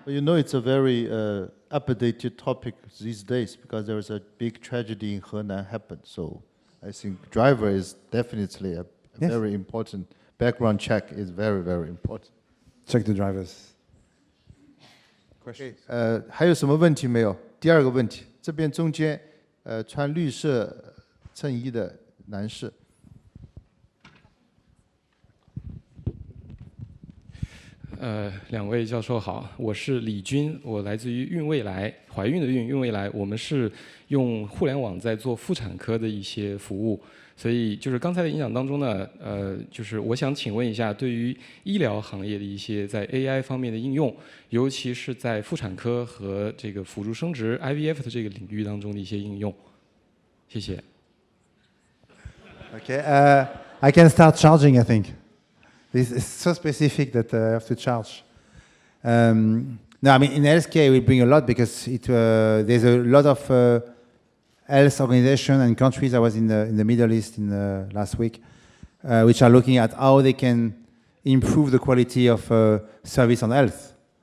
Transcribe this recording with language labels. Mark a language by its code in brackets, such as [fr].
[en] You know, it's a very updated topic these days because there was a big tragedy in Henan happened. So I think driver is definitely a very important background check is very, very important. Check the drivers. [zh] Question. 还有什么问题没有？第二个问题，这边中间穿绿色衬衣的男士。两位教授好，我是李军，我来自于孕未来，怀孕的孕未来，我们是用互联网在做妇产科的一些服务，所以就是刚才的演讲当中呢，就是我想请问一下，对于医疗行业的一些在 AI 方面的应用，尤其是在妇产科和这个辅助生殖 IVF 的这个领域当中的一些应用，谢谢。 [en] Okay, I can start charging, I think. This is so specific that I have to charge. No, I mean, in healthcare, we bring a lot because there's a lot of health organizations and countries. I was in the Middle East last week, which are looking at how they can improve the quality of service on health.